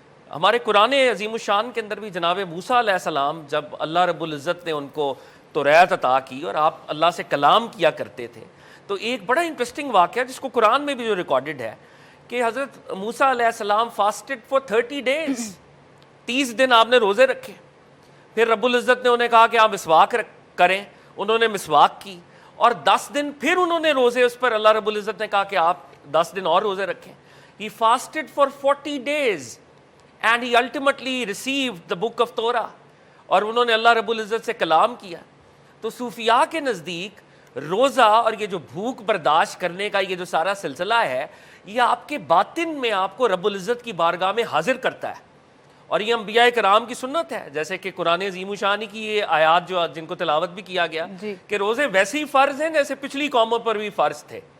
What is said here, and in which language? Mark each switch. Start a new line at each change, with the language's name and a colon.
Urdu: ہمارے قرآن عظیم الشان کے اندر بھی جناب موسیٰ علیہ السلام, جب اللہ رب العزت نے ان کو توریت عطا کی اور آپ اللہ سے کلام کیا کرتے تھے, تو ایک بڑا انٹرسٹنگ واقعہ جس کو قرآن میں بھی جو ریکارڈڈ ہے کہ حضرت موسیٰ علیہ السلام
English: fasted for 30 days,
Urdu: 30 دن آپ نے روزے رکھے. پھر رب العزت نے انہیں کہا کہ آپ مسواک کریں, انہوں نے مسواک کی, اور 10 دن پھر انہوں نے روزے, اس پر اللہ رب العزت نے کہا کہ آپ 10 دن اور روزے رکھیں.
English: He fasted for 40 days and he ultimately received the book of Torah.
Urdu: اور انہوں نے اللہ رب العزت سے کلام کیا. تو صوفیاء کے نزدیک روزہ اور یہ جو بھوک برداشت کرنے کا یہ جو سارا سلسلہ ہے, یہ آپ کے باطن میں آپ کو رب العزت کی بارگاہ میں حاضر کرتا ہے. اور یہ انبیاء کرام کی سنت ہے, جیسے کہ قرآن عظیم الشان کی یہ آیات جو جن کو تلاوت بھی کیا گیا کہ روزے ویسے ہی فرض ہیں جیسے پچھلی قوموں پر بھی فرض تھے.